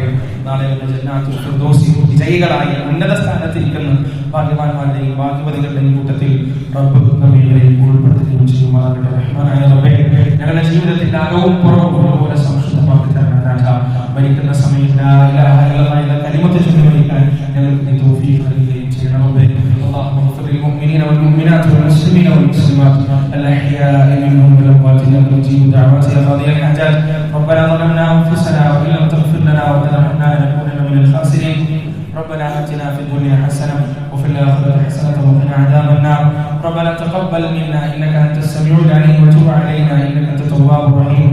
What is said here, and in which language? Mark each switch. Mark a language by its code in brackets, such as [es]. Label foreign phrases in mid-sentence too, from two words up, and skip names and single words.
[ml] നാളെ ജന്നാത്തുൽ ഫിർദൗസിൽ വിജയികളായി ഉന്നത സ്ഥാനത്തിരിക്കുന്ന ഭാഗ്യവാന്മാരുടെയും ഭാഗ്യവതികളുടെയും കൂട്ടത്തിൽ റബ്ബ് നമ്മെ ഉൾപ്പെടുത്തുകയും ചെയ്യുമാറാകട്ടെ. റഹ്മാനായ റബ്ബേ, ഞങ്ങളുടെ ജീവിതത്തിന്റെ അകവും പുറവും ഒരുപോലെ സംശുദ്ധമാക്കി തരണം. മരിക്കുന്ന സമയം [ar] لا إله إلا الله [ml] എന്ന കലിമത്ത് ചൊല്ലി മരിക്കാൻ ഞങ്ങൾക്ക് നീ തൗഫീഖ് നൽകുകയും ചെയ്യണം. [ar] اللهم اغفر للمؤمنين والمؤمنات والمسلمين والمسلمات الأحياء منهم والأموات إنك تجيب دعوات يا قاضي الحاجات. ربنا ظلمنا أنفسنا وإن لم تغفر لنا وترحمنا لنكونن من الخاسرين. ربنا آتنا في الدنيا حسنة وفي الآخرة حسنة وقنا عذاب النار. ربنا تقبل منا إنك أنت السميع العليم وتب علينا إنك أنت التواب الرحيم.